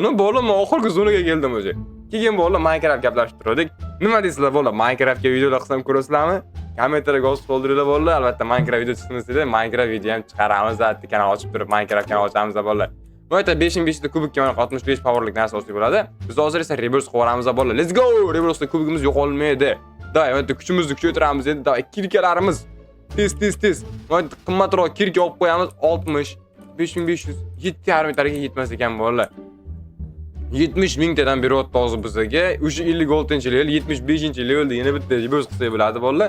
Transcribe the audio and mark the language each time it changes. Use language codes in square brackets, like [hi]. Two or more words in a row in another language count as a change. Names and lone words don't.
[uz] Bolalar, men oxirgi zonaga keldim o'zi. Keyin bolalar Minecraft gaplashib turdik. Nima deysizlar bolalar? Minecraftga videolar qilsam ko'rasizlarmi? Kommentarga yozib qoldiringlar bolalar. Albatta Minecraft video chiqsin desa, Minecraft video ham chiqaramiz. Albatta kanal ochib turib Minecraft kanal ochamiz bolalar. Bu yerda 5500 ta kubikka mana 65 powerlik narsa olsak bo'ladi. Biz hozir esa reverse qilamiz bolalar. [en] Let's go! Reverse [uz] kubikimiz yo'qolmaydi. Davay, bu yerda kuchimizni kuchaytiramiz endi. Davay, kirkalarimiz tez. Bu yerda qimmatroq kirka olib qo'yamiz 60 5500 7.5 metrga yetmas ekan bolalar. 70 mingtadan beryapti hozir bizga. O'sha 56-level, 75-levelda yana bitta reverse qilsak bo'ladi bolalar.